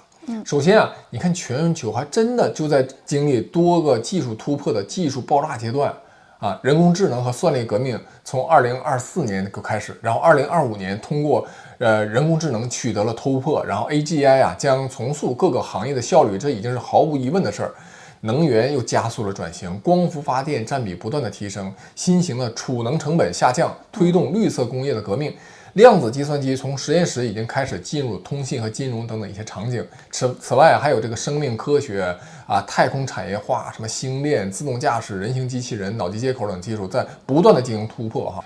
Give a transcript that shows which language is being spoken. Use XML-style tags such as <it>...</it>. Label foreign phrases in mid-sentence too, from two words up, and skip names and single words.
<zh>首先啊，你看全球还真的就在经历多个技术突破的技术爆炸阶段啊，人工智能和算力革命从2024年就开始，然后2025年通过人工智能取得了突破，然后 AGI 啊将重塑各个行业的效率，这已经是毫无疑問的事兒。能源又加速了轉型，光伏發電佔比不斷的提升，新型的儲能成本下降，推動綠色工業的革命。量子計算機從實驗室已經開始進入通信和金融等等一些場景。此外還有這個生命科學啊、太空產業化、什麼星鏈、自動駕駛、人形機器人、腦機接口等技術在不斷的進行突破哈。</zh>